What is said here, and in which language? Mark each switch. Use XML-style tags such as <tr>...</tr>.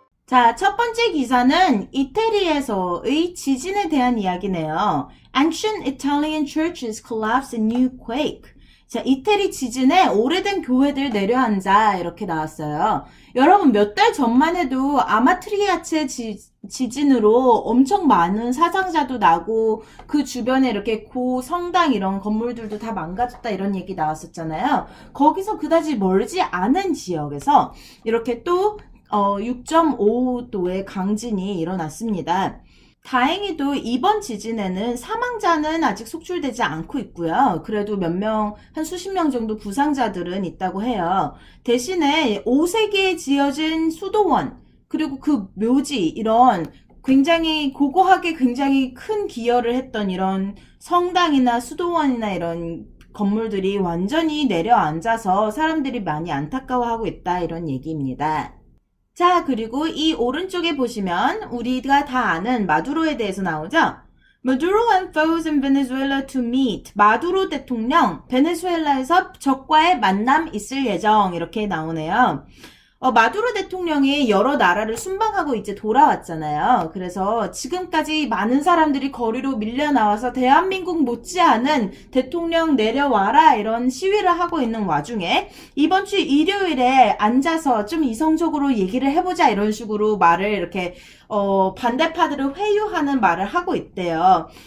<ko>자, 첫 번째 기사는 이태리에서의 지진에 대한 이야기네요.</ko> <en>Ancient Italian churches collapse in new quake.</en> <ko>자, 이태리 지진에 오래된 교회들 내려앉아 이렇게 나왔어요. 여러분 몇 달 전만 해도 아마트리아체 지진으로 엄청 많은 사상자도 나고 그 주변에 이렇게 고성당 이런 건물들도 다 망가졌다 이런 얘기 나왔었잖아요. 거기서 그다지 멀지 않은 지역에서 이렇게 또 6.5도의 강진이 일어났습니다. 다행히도 이번 지진에는 사망자는 아직 속출되지 않고 있고요. 그래도 한 수십 명 정도 부상자들은 있다고 해요. 대신에 5세기에 지어진 수도원, 그리고 그 묘지, 이런 굉장히 고고하게 굉장히 큰 기여를 했던 이런 성당이나 수도원이나 이런 건물들이 완전히 내려앉아서 사람들이 많이 안타까워하고 있다, 이런 얘기입니다. 자, 그리고 이 오른쪽에 보시면 우리가 다 아는 마두로에 대해서 나오죠?</ko> <en>Maduro and foes in Venezuela to meet.</en> <ko>마두로 대통령, 베네수엘라에서 적과의 만남 있을 예정. 이렇게 나오네요. 마두로 대통령이 여러 나라를 순방하고 이제 돌아왔잖아요. 그래서 지금까지 많은 사람들이 거리로 밀려 나와서 대한민국 못지않은 대통령 내려와라 이런 시위를 하고 있는 와중에 이번 주 일요일에 앉아서 좀 이성적으로 얘기를 해보자 이런 식으로 말을 이렇게 반대파들을 회유하는 말을 하고 있대요.</ko>